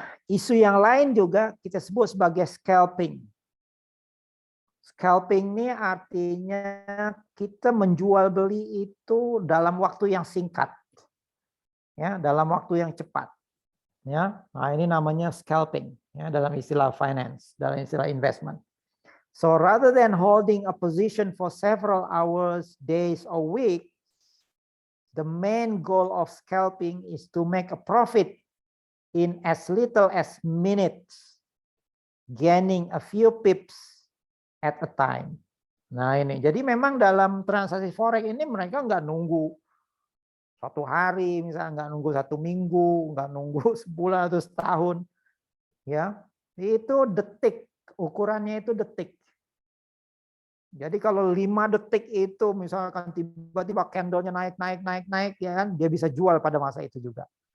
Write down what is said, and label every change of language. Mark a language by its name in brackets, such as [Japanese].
[Indonesian] Isu yang lain juga kita sebut sebagai scalping. Scalping ini artinya kita menjual beli itu dalam waktu yang singkat, ya, dalam waktu yang cepat, ya. Nah, ini namanya scalping, ya, dalam istilah finance, dalam istilah investment. [English] So rather than holding a position for several hours, days, or weeks, the main goal of scalping is to make a profit in as little as minutes, gaining a few pips at a time. [Indonesian] Nah ini, jadi memang dalam transaksi forex ini mereka nggak nunggu 1 hari, misalnya nggak nunggu 1 minggu, nggak nunggu sebulan atau setahun, ya itu detik, ukurannya itu detik. Jadi kalau 5 detik itu misalkan tiba-tiba candlenya naik, ya kan, dia bisa jual pada masa itu juga.